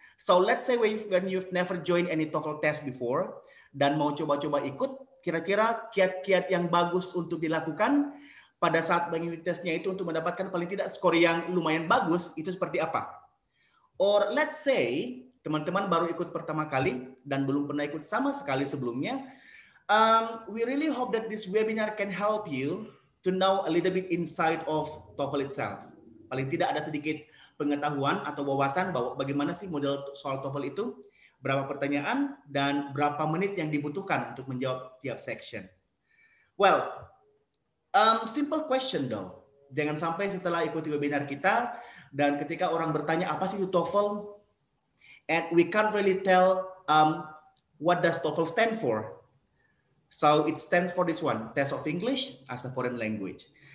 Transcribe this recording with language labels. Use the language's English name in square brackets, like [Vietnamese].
[English] So let's say when you've never joined any TOEFL test before, [Indonesian] dan mau coba-coba ikut, kira-kira kiat-kiat yang bagus untuk dilakukan pada saat mengikuti tesnya itu untuk mendapatkan paling tidak skor yang lumayan bagus, itu seperti apa? [English] Or let's say, [Indonesian] teman-teman baru ikut pertama kali dan belum pernah ikut sama sekali sebelumnya. [English] We really hope that this webinar can help you to know a little bit inside of TOEFL itself. [Indonesian] Paling tidak ada sedikit pengetahuan atau wawasan bahwa bagaimana sih model soal TOEFL itu, berapa pertanyaan, dan berapa menit yang dibutuhkan untuk menjawab tiap section. [English] Well, simple question though. [Indonesian] Jangan sampai setelah ikuti webinar kita, dan ketika orang bertanya apa sih itu TOEFL, [English] and we can't really tell what does TOEFL stand for. So it stands for this one, Test of English as a Foreign Language.